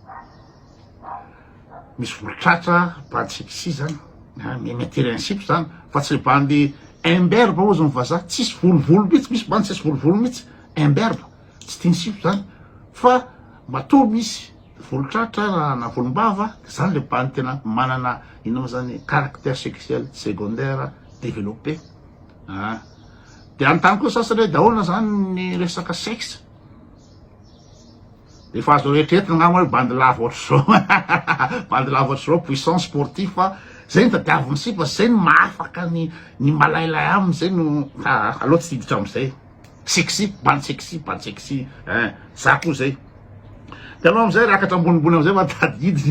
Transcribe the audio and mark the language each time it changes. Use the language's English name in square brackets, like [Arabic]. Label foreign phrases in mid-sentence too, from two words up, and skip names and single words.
[Malagasy] misy volotratra bandy sexy zany métier sipa zany fa tsy bandy imberbe ozy mivazaha tsisy volovolo mihitsy misy bandy tsisy volovolo mihitsy imberbe tsy tiany sipa zany fa matoa misy volotratra na volombava zany le bandy tena manana inao zany [French] caractère sexuel secondaire développé [Malagasy] de anontany koa sasany hoe daholo zany ny resaka sexe de efa azo rehetrrehetra ngamba hoe bandy lava ohatry zao bandy lava ohatry zao [French] puissance sportif [Malagasy] fa zay ny tadiaviny sipa zay ny mahafaka ny malailay aminy zay no aloha tsy hiditra amizay sexy bandy sexy za koa zay de anao amizay rakatra ambonimbony amizay matady hidiny